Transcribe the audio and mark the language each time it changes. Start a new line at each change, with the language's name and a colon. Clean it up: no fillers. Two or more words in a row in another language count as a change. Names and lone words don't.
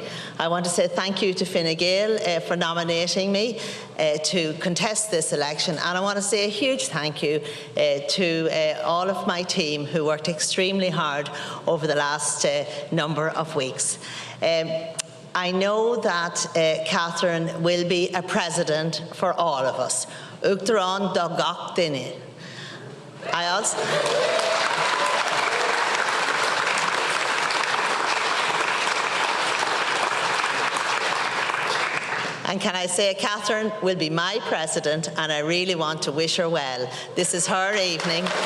English: I want to say thank you to Fine Gael for nominating me to contest this election, and I want to say a huge thank you to all of my team who worked extremely hard over the last number of weeks. I know that Katherine will be a president for all of us.
Irish: Uachtarán do gach duine.
English: I also... And can I say, Katherine will be my president, and I really want to wish her well. This is her evening.